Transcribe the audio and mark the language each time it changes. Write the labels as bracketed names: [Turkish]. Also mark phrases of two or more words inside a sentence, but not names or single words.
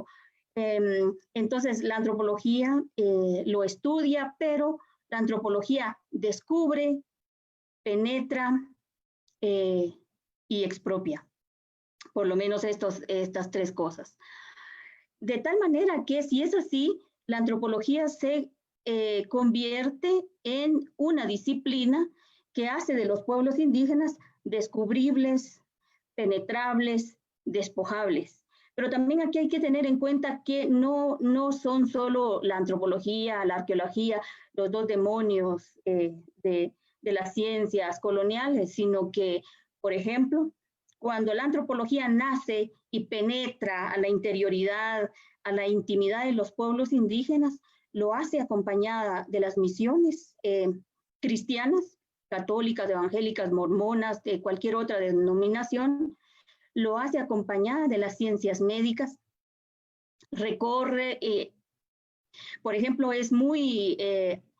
[Spanish] Entonces, la antropología lo estudia, pero la antropología descubre, penetra y expropia, por lo menos estas 3 cosas. De tal manera que si es así, la antropología se convierte en una disciplina que hace de los pueblos indígenas descubribles, penetrables, despojables. Pero también aquí hay que tener en cuenta que no son solo la antropología, la arqueología, los 2 demonios de las ciencias coloniales, sino que, por ejemplo, cuando la antropología nace y penetra a la interioridad, a la intimidad de los pueblos indígenas, lo hace acompañada de las misiones cristianas, católicas, evangélicas, mormonas, de cualquier otra denominación, lo hace acompañada de las ciencias médicas, recorre, por ejemplo, es muy